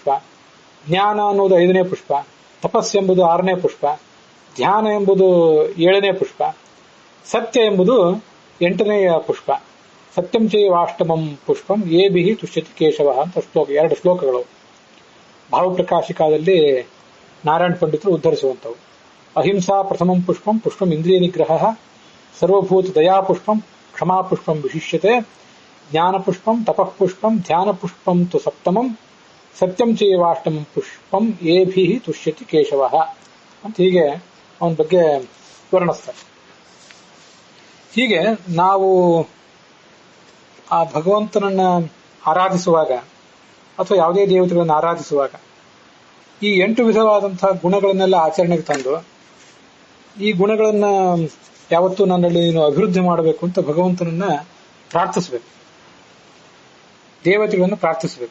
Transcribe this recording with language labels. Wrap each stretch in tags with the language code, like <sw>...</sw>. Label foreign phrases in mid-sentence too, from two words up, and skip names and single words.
<kn>ಜ್ಞಾನ ಅನ್ನೋದು 5ನೇ ಪುಷ್ಪ. ತಪಸ್ಸೆಂಬುದು 6ನೇ ಪುಷ್ಪ. ಧ್ಯಾನ ಎಂಬುದು 7ನೇ ಪುಷ್ಪ. ಸತ್ಯ ಎಂಬುದು 8ನೇ ಪುಷ್ಪ.</kn> <sa>ಸತ್ಯಂ ಚೈವಾಷ್ಟಮಂ ಪುಷ್ಪಂ ಏಭಿಹಿ ತುಷ್ಯತಿ ಕೇಶವ</sa> <kn>ಅಂತ 2 ಶ್ಲೋಕಗಳು ಭಾವಪ್ರಕಾಶಿಕಾದಲ್ಲಿ ನಾರಾಯಣ ಪಂಡಿತರು ಉದ್ಧರಿಸುವಂತವು.</kn> <sa>ಅಹಿಂಸಾ ಪ್ರಥಮಂ ಪುಷ್ಪಂ ಪುಷ್ಪಂ ಇಂದ್ರಿಯ ನಿಗ್ರಹ ಸರ್ವಭೂತ ದಯಾ ಪುಷ್ಪಂ ಕ್ಷಮಾ ಪುಷ್ಪಂ ವಿಶಿಷ್ಯತೆ ಜ್ಞಾನ ಪುಷ್ಪಂ ತಪಃ ಪುಷ್ಪಂ ಧ್ಯಾನ ಪುಷ್ಪಂ ತು ಸಪ್ತಮಂ ಸತ್ಯಂ ಚೈವಾಷ್ಟಮಂ ಪುಷ್ಪಂ ಏಭಿಹಿ ತುಷ್ಯತಿ ಕೇಶವ</sa> <kn>ಅಂತ ಹೀಗೆ ಅವನ ಬಗ್ಗೆ ವರ್ಣಿಸ್ತಾರೆ. ಹೀಗೆ ನಾವು ಆ ಭಗವಂತನನ್ನ ಆರಾಧಿಸುವಾಗ ಅಥವಾ ಯಾವುದೇ ದೇವತೆಗಳನ್ನು ಆರಾಧಿಸುವಾಗ ಈ 8 ವಿಧವಾದಂತಹ ಗುಣಗಳನ್ನೆಲ್ಲ ಆಚರಣೆಗೆ ತಂದು ಈ ಗುಣಗಳನ್ನ ಯಾವತ್ತೂ ನನ್ನಲ್ಲಿ ನೀನು ಅಭಿವೃದ್ಧಿ ಮಾಡಬೇಕು ಅಂತ ಭಗವಂತನನ್ನ ಪ್ರಾರ್ಥಿಸಬೇಕು, ದೇವತೆಗಳನ್ನು ಪ್ರಾರ್ಥಿಸಬೇಕು.</kn>